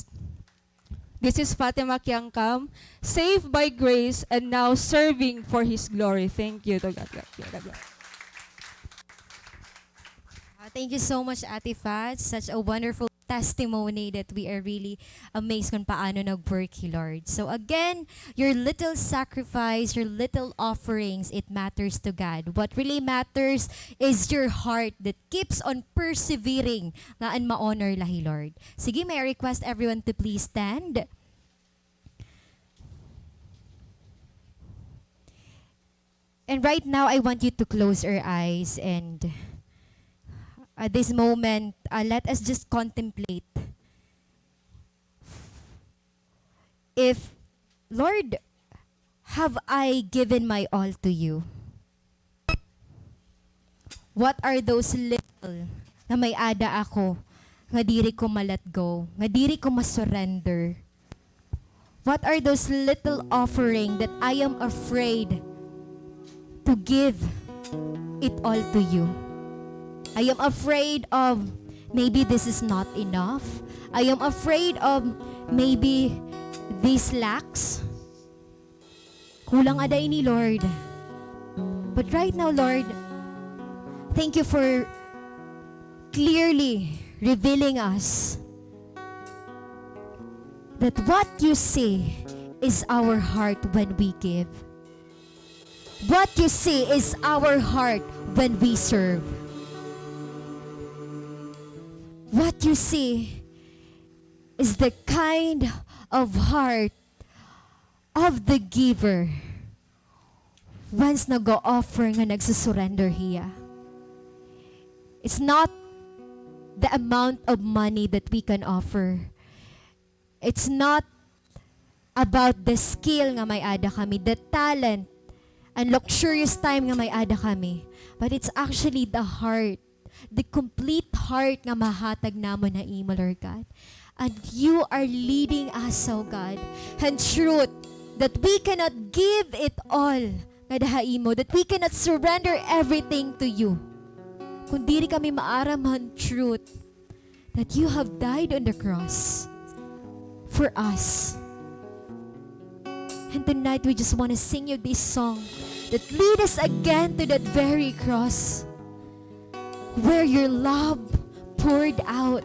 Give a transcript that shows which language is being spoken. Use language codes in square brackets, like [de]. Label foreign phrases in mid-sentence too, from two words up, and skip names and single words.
[en] This is Fatima Kiangkam, saved by grace and now serving for His glory. Thank you to God. Thank you so much, Ate Fat. Such a wonderful testimony that we are really amazed [tl] kung paano nag-work, [en] Lord. So again, your little sacrifice, your little offerings, it matters to God. What really matters is your heart that keeps on persevering [war] nga an ma-honor lahi, [en] Lord. Sige, may I request everyone to please stand. And right now, I want you to close your eyes and at this moment, let us just contemplate. If, Lord, have I given my all to you? What are those little [war] na may ada ako, nga diri ko ma-let go, nga diri ko ma-surrender? [en] What are those little offering that I am afraid to give it all to you? I am afraid of maybe this is not enough. I am afraid of maybe this lacks. [war] Kulang aday ni Lord. [en] But right now, Lord, thank you for clearly revealing us that what you see is our heart when we give. What you see is our heart when we serve. What you see is the kind of heart of the giver once [war] nag-o-offer nga nagsusurrender hiya. [en] It's not the amount of money that we can offer. It's not about the skill [war] nga may ada kami, [en] the talent, and luxurious time [war] nga may ada kami. [en] But it's actually the heart, the complete heart [war] nga mahatag namon na imo, [en] Lord God. And you are leading us, oh God, and truth that we cannot give it all [war] nga daha imo, [en] that we cannot surrender everything to you. [war] Kung diri kami maaraman [en] truth that you have died on the cross for us. And tonight we just want to sing you this song that lead us again to that very cross where your love poured out.